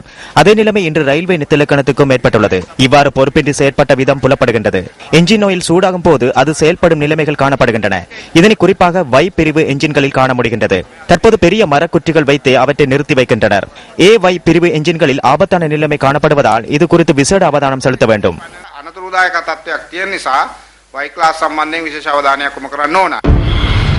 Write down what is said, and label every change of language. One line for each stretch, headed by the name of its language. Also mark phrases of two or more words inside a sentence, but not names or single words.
Tamil: அதே நிலைமை இன்று ரயில்வே திணைக்களத்துக்கும் ஏற்பட்டுள்ளது. இவ்வாறு பொறுப்பின்றி செயற்பட்ட விதம் புலப்படுகின்றது. என்ஜின் ஆயில் சூடாகும் போது அது செயல்படும் நிலைமைகள் காணப்படுகின்றன. இதனை குறிப்பாக Y பிரிவு என்ஜின்களில் காண முடிகின்றது. தற்போது பெரிய மரக்குற்றிகள் வைத்து அவற்றை நிறுத்தி வைக்கின்றனர். Y பிரிவு என்ஜின்களில் ஆபத்தான நிலைமை காணப்படுவதால் இது குறித்து விசேட அவதானம் செலுத்த வேண்டும்.
Sinhala: අනතුරුදායක තත්ත්වයක් තියෙන නිසා Y ක්ලාස් සම්බන්ධයෙන් විශේෂ අවධානයක් යොමු කරන්න ඕන.